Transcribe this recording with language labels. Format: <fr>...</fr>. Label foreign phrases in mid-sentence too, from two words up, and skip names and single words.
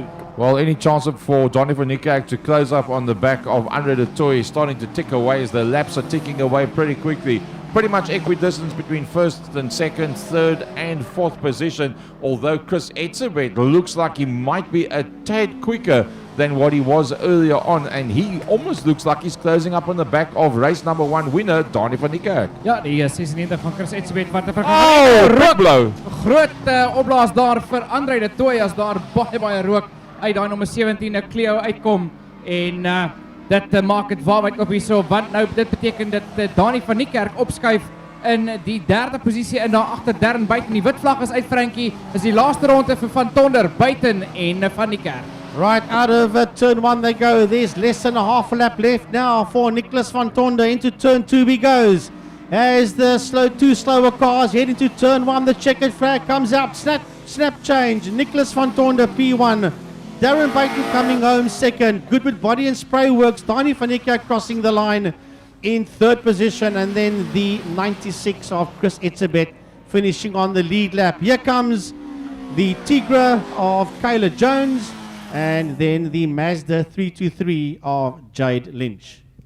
<en>Well, any chance for Dani van Niekerk to close up on the back of Andre de Toy is starting to tick away as the laps are ticking away pretty quickly. Pretty much equidistance between 1st and 2nd, 3rd and 4th position, although Chris Etzebeth looks like he might be a tad quicker than what he was earlier on, and he almost looks like he's closing up on the back of race number 1 winner, Dani van Niekerk.</en> <af>Ja, die 96 van Chris Etzebeth wat</af> <en>Oh, big blow!</en> <af>Groot opblaas daar vir Andre de Toy as daar baie rook uit daai nommer 17 'n Cleo uitkom en dit maak dit waarheid op hierso, want nou dit beteken dat Dani van Niekerk opskuif in die derde posisie en daar agter Darren buiten. Die wit vlag is uit, Frankie. Is die laaste ronde vir Van Tonder buiten en Van Niekerk.</af> <en>Right out of turn 1 they go. There's less than a half a lap left now for Nicholas van Tonder. Into turn 2 he goes. As the two slower cars heading to turn 1, the checkered flag comes out. Snap change. Nicholas van Tonder P1. Darren Baton coming home second. Goodwood Body and Spray Works. Dani van Niekerk crossing the line in third position. And then the 96 of Chris Etzebeth finishing on the lead lap. Here comes the Tigra of Kayla Jones. And then the Mazda 323 of Jade Lynch.</en>